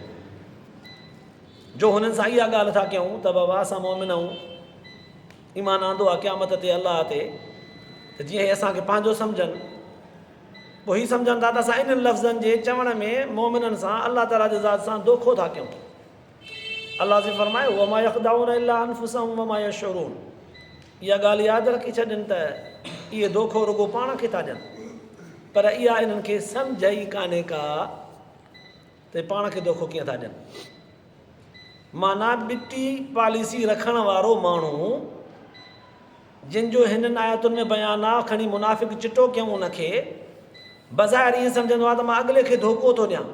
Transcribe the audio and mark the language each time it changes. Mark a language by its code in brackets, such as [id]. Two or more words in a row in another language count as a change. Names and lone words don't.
[sd] जो हुननि सां इहा ॻाल्हि था कयूं त बाबा असां मोमिन आहियूं, ईमान आंदो आहे क़यामत ते अलाह ते, त जीअं इहे असांखे पंहिंजो सम्झनि, पोइ हीअ सम्झनि था त असां इन्हनि लफ़्ज़नि जे चवण में मोमिननि सां अलाह ताला जे ज़ात सां धोखो था कयूं। अलाह जी फ़रमायो [ar] وما يخدعون إلا أنفسهم وما يشعرون, [sd] इहा ॻाल्हि यादि रखी छॾनि त इहे धोखो रुॻो पाण खे था ॾियनि, पर इहा इन्हनि खे सम्झ ई कान्हे का त पाण खे धोखो कीअं था ॾियनि। माना ॿिटी पॉलिसी रखण वारो माण्हू जिन जो हिननि आयतुनि में बयानु आहे, खणी मुनाफ़िक़ चिटो कयूं उनखे, बज़ाहिर ईअं सम्झंदो आहे त मां अॻिले खे धोखो थो ॾियां।